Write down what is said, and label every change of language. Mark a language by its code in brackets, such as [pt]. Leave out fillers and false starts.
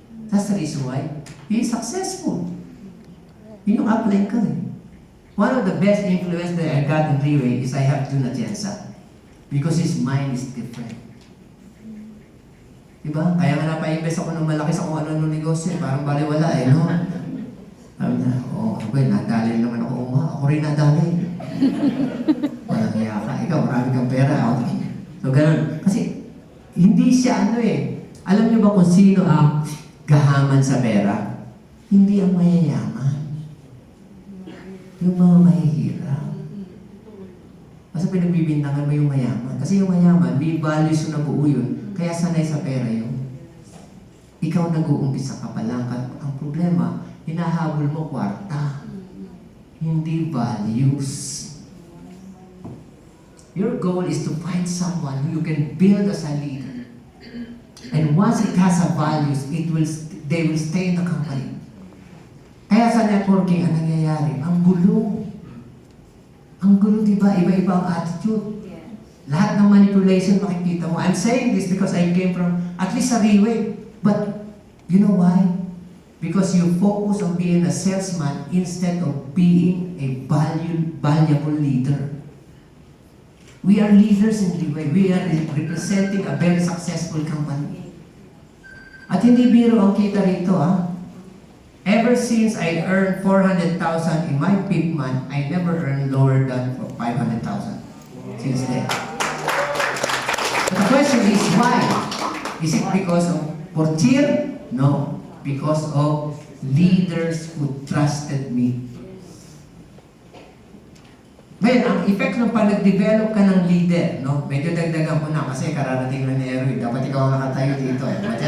[en] That's the reason why he is successful. [tl] Yun yung upline ko eh. [en] One of the best influence that I got in Reway is I have Jun Atienza. Because his mind is different. [tl] Diba? Kaya nga napa-invest ako ng malaki sa kung ano negosyo. Parang baliwala eh, no? Sabi niya, okay, nadali naman ako. Ako rin nadali. Walang iya ka. Ikaw, marami kang pera. Okay. So, ganun. Kasi, hindi siya ano eh. Alam niyo ba kung sino ang gahaman sa pera? Hindi ang mayayaman. Yung mga mahihirap. Kasi pinagbibintangan mo yung mayaman. Kasi yung mayaman, may values na buo yun. Kaya sanay sa pera yun. Ikaw nag-uumpisa ka pa lang. Ang problema, hinahabol mo kwarta. Hindi values. [en] Your goal is to find someone who you can build as a leader. And once it has a values, they will stay in the company. [tl] Kaya sa networking, ang nangyayari, ang gulo. Ang gulo, diba? Iba-iba ang attitude. Lahat ng manipulation makikita mo. [en] I'm saying this because I came from, at least sa Reway. But, you know why? Because you focus on being a salesman instead of being a valuable leader. We are leaders in Reway. We are representing a very successful company. [tl] At hindi biro ang kita rito, ha? [en] Ever since I earned 400,000 in my peak month, I never earned lower than 500,000 since then. But the question is why? Is it because of Portier? No. Because of leaders who trusted me. [tl] Ngayon, ang effect ng pag nag-develop ka ng leader, no? Medyo dagdagan ko na kasi kararating na ni Erwin. Dapat ikaw ang nakatayo dito eh.